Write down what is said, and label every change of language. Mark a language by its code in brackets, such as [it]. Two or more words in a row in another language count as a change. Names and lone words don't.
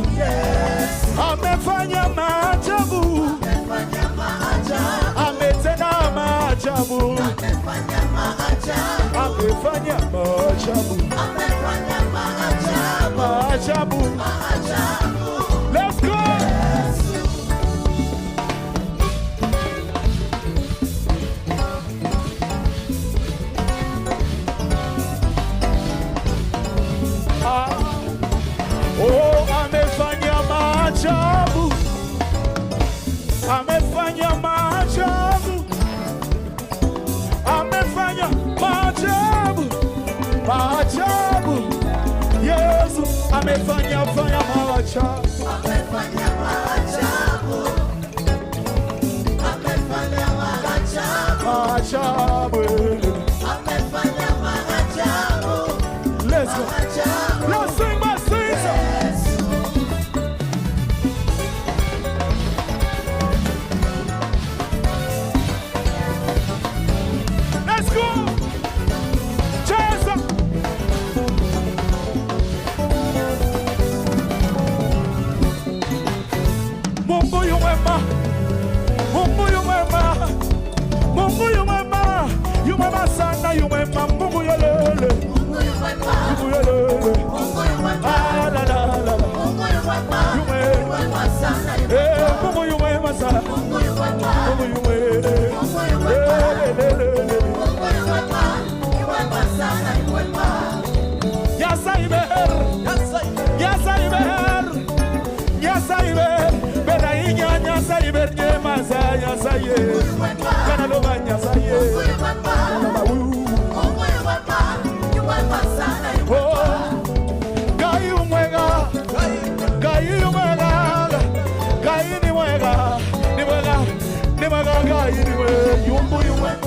[en] Yes, [sw] amefanya maajabu, amefanya maajabu, ametenda maajabu, amefanya maajabu, amefanya maajabu, amefanya maajabu, maajabu. maajabu. [en] Let's go. [sw] Oh, amefanya maajabu, amefanya maajabu, amefanya maajabu. Yesu amefanya maajabu. Amefanya maajabu. Amefanya maajabu. Amefanya maajabu. [en] Let's go. Let's sing my sins. Let's go. Jesus. [sw] Mungu yu mwema. Mungu yu mwema. Mungu yu mwema. Yu mwema sana, yu mwema. Mungu yolele. Mungu yu mwema. Mungu yolele. Mungu yu mwema. Ah, la, la, la, la. Mungu yu mwema. Yu mwema. Yu mwema sana, yu Eh, mwema. Mungu yu mwema sana. Mungu yu mwema. Mungu yu mwema. Mungu yu mwema. Le, le, le, le, le. Mungu yu mwema. Yu mwema sana, yu mwema. Yasaiber. Yasaiber. Yasaiber. Bena inya Yasaiber nyemaza Yasaye. Mungu yu mwema. Kana loba Yasaye. Mungu yu mwema. Mungu yu mwema. Yu mwema sana, yu mwema. [ki] Oh, Gai umwega. Gai umwega. Gai ni mwega. Ni mwega. Ni mwega. Gai ni mwega. Yumbu yumwega.